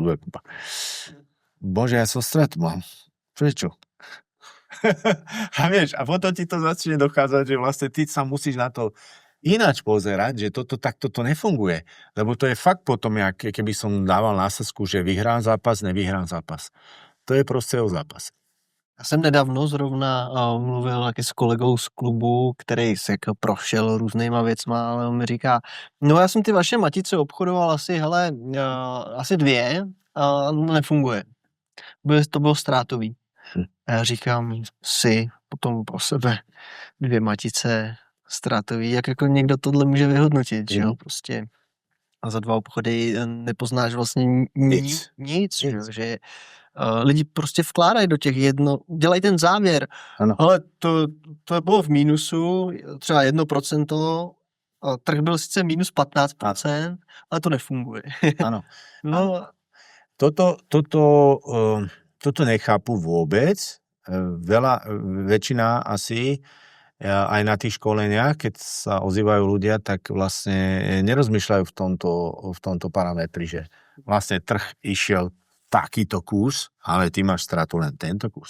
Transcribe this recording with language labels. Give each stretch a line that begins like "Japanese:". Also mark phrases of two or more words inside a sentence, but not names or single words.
Slovak: Bože, ja som stratu mám. Prečo? A vieš, a potom ti to začne dochádzať, že vlastne ty sa musíš na to ináč pozerať, že toto takto to nefunguje. Lebo to je fakt potom, keby som dával násazku, že vyhrám zápas, nevyhrám zápas. To je proste o zápase.
Czech: Já jsem nedávno zrovna mluvil taky s kolegou z klubu, který se jako prošel různýma věcma, ale on mi říká, no já jsem ty vaše matice obchodoval asi 2 a nefunguje. To bylo ztrátový. A já říkám si potom pro sebe 2 matice ztrátový, jak jako někdo tohle může vyhodnotit, že jo, prostě. A za 2 obchody nepoznáš vlastně nic. Že lidi prostě vkládají do těch dělají ten závěr. Ano. Ale to bylo v mínusu, třeba 1%, trh byl sice minus 15%, ale to nefunguje.
Slovak: Áno. No. Toto nechápu vôbec. Väčšina asi aj na tých školeniach, keď sa ozývajú ľudia, tak vlastne nerozmýšľajú v tomto parametri, že vlastne trh išiel takýto kurz, ale ty máš stratu len tento kurz.